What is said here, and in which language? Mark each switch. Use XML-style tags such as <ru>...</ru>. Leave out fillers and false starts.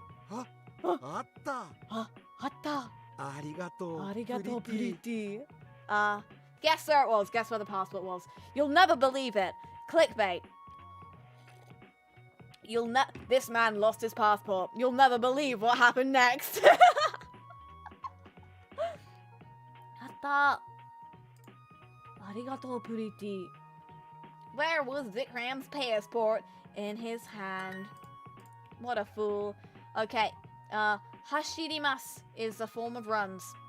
<ja>あったあったありがとうありがとうプリティ</ja> <en>pretty. Guess where it was. Guess where the passport was. You'll never believe it. Clickbait. This man lost his passport. You'll never believe what happened next.</en> <ja>あったありがとう</ja> <en>プリティ Where was Vikram's passport? In his hand. What a fool. Okay. Hashirimasu is a form of runs.</en>